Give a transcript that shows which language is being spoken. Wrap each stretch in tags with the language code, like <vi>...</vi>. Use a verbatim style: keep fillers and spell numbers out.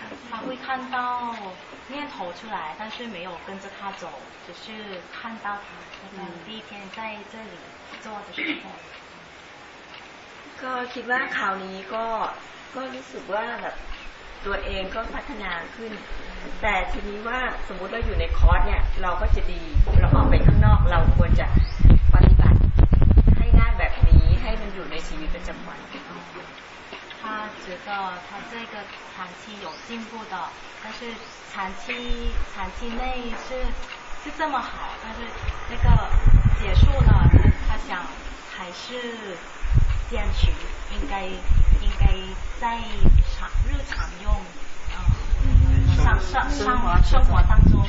<zh>他会看到念头出来但是没有跟着他走只是看到他第一天在这里坐的时候</zh> <th>ก็คิดว่าคราวนี้ก็ก็รู้สึกว่าแบบตัวเองก็พัฒนาขึ้นแต่ทีนี้ว่าสมมุติเราอยู่ในคอร์สเนี่ยเราก็จะดีเราออกไปข้างนอกเราควรจะปฏิบัติให้ง่ายแบบนี้ให้มันอยู่ในชีวิตประจำวัน</th> <zh>他觉得他这个长期有进步的但是长期长期内是是这么好但是那个结束了他想还是坚持应该应该在日常用上上上活生活当中，</zh>